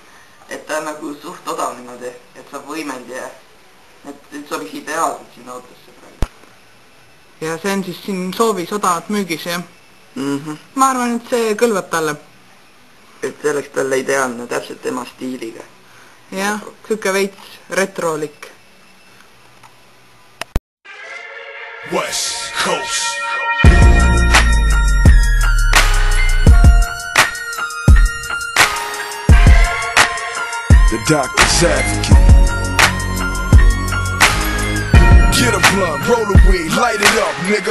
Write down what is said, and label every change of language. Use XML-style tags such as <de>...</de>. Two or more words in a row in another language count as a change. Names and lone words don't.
<et>Et ta on nagu suht odav niimoodi, et saab võimendi ja et sobiks ideaalselt sinna autosse praegu. Ja see on siis siin soovis odavalt müügis, jah? Ma arvan, et see kõlvab talle. Et see oleks talle ideaalne, täpselt tema stiiliga. Jah, kõike veits retrolik.</et> <en>West Coast. The doctor's advocate. Get a blunt, roll a weed, light it up, nigga.</en>